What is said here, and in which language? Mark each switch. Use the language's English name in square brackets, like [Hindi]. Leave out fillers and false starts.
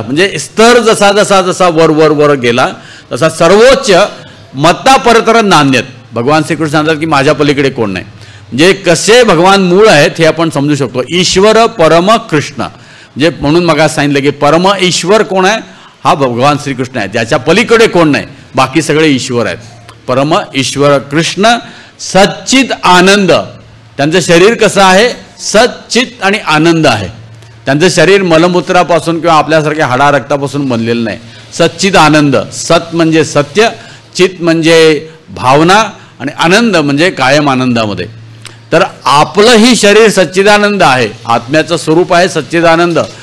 [Marathi] म्हणजे स्तर जसा जसा जसा वर वर वर गेला तसा सर्वोच्च [Sanskrit] मत्ता परतर नान्यत. [Marathi] भगवान श्रीकृष्ण सांगतात की माझ्या पलीकडे कोण नाही. म्हणजे कसे भगवान मूळ आहेत हे आपण समजू शकतो. [Sanskrit] ईश्वर परम कृष्ण, [Marathi] म्हणजे म्हणून मग सांगितलं की परम ईश्वर कोण आहे? हा भगवान श्रीकृष्ण आहे. ज्याच्या पलीकडे कोण नाही, बाकी सगळे ईश्वर आहेत. [Sanskrit] परम ईश्वर कृष्ण सच्चित आनंद. [Marathi] त्यांचं शरीर कसं आहे? सच्चित आणि आनंद आहे. त्यांचं शरीर मलमूत्रापासून किंवा आपल्यासारख्या हाडा रक्तापासून बनलेलं नाही. सच्चित आनंद. सत म्हणजे सत्य, चित म्हणजे भावना आणि आनंद म्हणजे कायम आनंदामध्ये. तर आपलंही शरीर सच्चिदानंद आहे, आत्म्याचं स्वरूप आहे सच्चिदानंद.